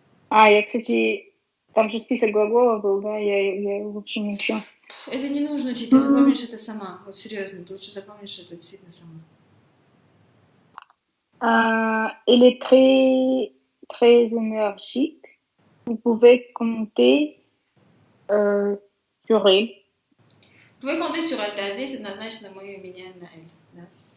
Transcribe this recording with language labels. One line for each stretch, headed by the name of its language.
Russian: Я, кстати, там же список глаголов был, да, я в общем, ничего. Это не нужно учить, ты запомнишь это сама. Вот серьезно, ты лучше запомнишь это действительно сама.
French: Elle est très, très énergique. Vous pouvez compter sur elle. Vous pouvez compter sur elle,
Russian: да, здесь однозначно мы меняем на elle, да.